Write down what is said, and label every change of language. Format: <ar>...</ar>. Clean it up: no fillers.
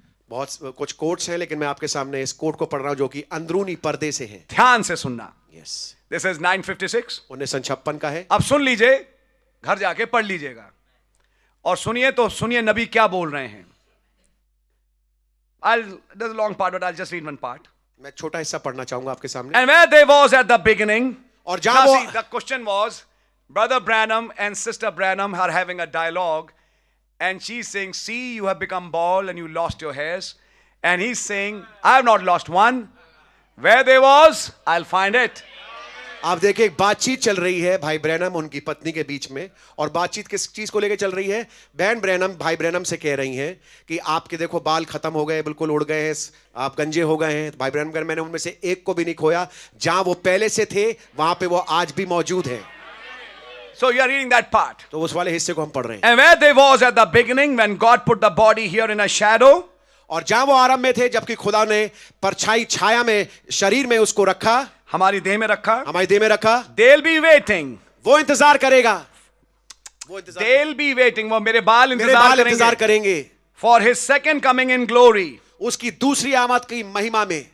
<hi>बहुत कुछ कोट्स हैं, लेकिन मैं आपके सामने इस कोट को पढ़ रहा हूं जो कि अंदरूनी पर्दे से है। ध्यान से सुनना।</hi> <en>Yes. This is 956.</en> <hi>1956 का है। अब सुन लीजिए, घर जाके पढ़ लीजिएगा और सुनिए तो सुनिए नबी क्या बोल रहे हैं।</hi> <en>There's a long part, but I'll just read one part.</en> <hi>मैं छोटा हिस्सा पढ़ना चाहूंगा आपके सामने।</hi> <en>And where they was at the beginning,</en> <hi>और जहां वो,</hi> <en>the question was, Brother Branham and Sister Branham are having a dialogue, and she's saying, see, you have become bald and you lost your hairs. And he's saying, I have not lost one. Where they was, I'll find it.</en> <hi>आप देखिए एक बातचीत चल रही है भाई Branham उनकी पत्नी के बीच में, और बातचीत किस चीज को लेकर चल रही है? बहन ब्रैनम भाई ब्रैनम से कह रही हैं कि आपके देखो बाल खत्म हो गए, बिल्कुल उड़ गए हैं, आप गंजे हो गए हैं। भाई ब्रैनम कहते मैंने उनमें से एक को भी नहीं खोया, जहां वो पहले से थे वहां पे वो आज भी मौजूद हैं।</hi> <en>So you are reading that part.</en> <hi>तो उस वाले हिस्से को हम पढ़ रहे हैं।</hi> <en>And where they was at the beginning, when God put the body here in a shadow,</en> <hi>और जहां वो आरंभ में थे, जबकि खुदा ने परछाई छाया में शरीर में उसको रखा, हमारी देह में रखा, हमारी देह में रखा,</hi> <en>they'll be waiting.</en> <hi>वो इंतजार करेगा, वो</hi> <en>They'll be waiting.</en> <hi>वो मेरे बाल मेरे बाल इंतजार करेंगे करेंगे</hi> <en>for his second coming in glory.</en> <hi>उसकी दूसरी आमद की महिमा में,</hi>